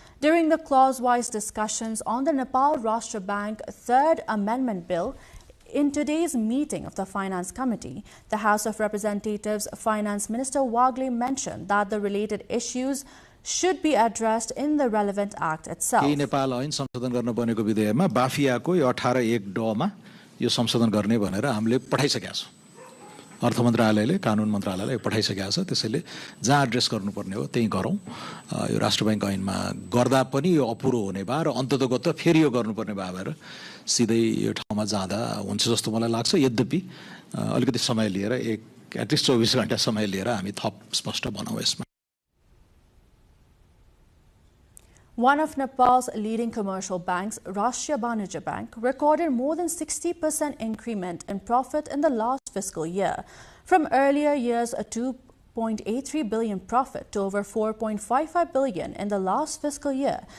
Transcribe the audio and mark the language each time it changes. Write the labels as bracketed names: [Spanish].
[English] During the clause-wise discussions on the Nepal Rashtra Bank Third Amendment Bill, in today's meeting of the Finance Committee, the House of Representatives Finance Minister Wagle mentioned that the related issues should be addressed in the relevant act itself. [Nepali] Nepal ऐन संशोधन गर्न बनेको विधेयकमा बाफियाको 18(1) मा यो संशोधन गर्ने भनेर हामीले पठाइसकेका छौं। अर्थ मन्त्रालयले कानुन मन्त्रालयलाई पठाइसकेका छ। त्यसैले जहाँ एड्रेस गर्नुपर्ने हो त्यही गरौं। यो राष्ट्र बैंक ऐनमा गर्दा पनि यो अपुरो हुने भए र अन्ततगत फेरि यो गर्नुपर्ने भएर सिधै यो ठाउँमा जाँदा हुन्छ जस्तो मलाई लाग्छ। यद्यपि अलिकति समय लिएर एटलिस्ट 24 घण्टा समय लिएर हामी थप स्पष्ट बनाऊ यसमा। [English] One of Nepal's leading commercial banks, Rashtriya Banijya Bank, recorded more than 60% increment in profit in the last fiscal year, from earlier years a 2.83 billion profit to over 4.55 billion in the last fiscal year.